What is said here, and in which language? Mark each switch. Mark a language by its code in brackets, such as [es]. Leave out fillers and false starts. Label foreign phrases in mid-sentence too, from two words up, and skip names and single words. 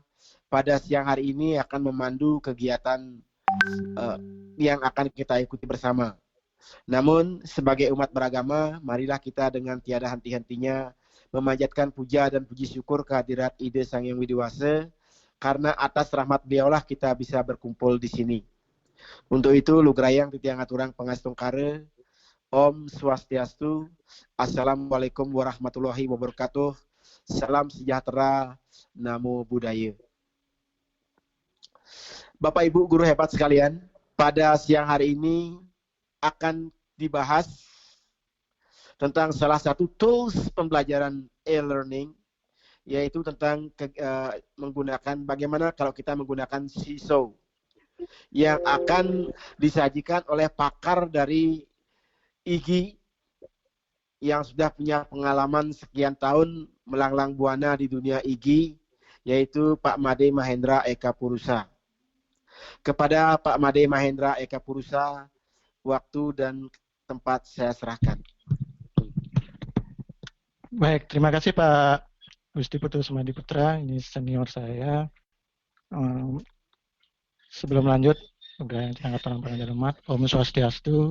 [id] Pada siang hari ini akan memandu kegiatan yang akan kita ikuti bersama. Namun, sebagai umat beragama, marilah kita dengan tiada henti-hentinya memanjatkan puja dan puji syukur kehadirat Ide Sang Hyang Widiwasa, karena atas rahmat beliaulah kita bisa berkumpul di sini. Untuk itu, [ban] lugrayang titiang aturang pengastung kare, [sa] Om Swastiastu, [ar] السلام عليكم ورحمة الله وبركاته, [id] salam sejahtera, [pi] Namo Buddhaya. [id] Bapak Ibu guru hebat sekalian, pada siang hari ini akan dibahas tentang salah satu tools pembelajaran e-learning, yaitu tentang menggunakan bagaimana kalau kita menggunakan Seesaw, yang akan disajikan oleh pakar dari IGI yang sudah punya pengalaman sekian tahun melanglang buana di dunia IGI, yaitu Pak Made Mahendra Eka Purusa. Kepada Pak Made Mahendra Eka Purusa, waktu dan tempat saya serahkan. Baik, terima kasih Pak Gusti Putu Semadi Putra, ini senior saya. Sebelum lanjut, Angkatan Pengajar Umat, [sa] Om Swastiastu.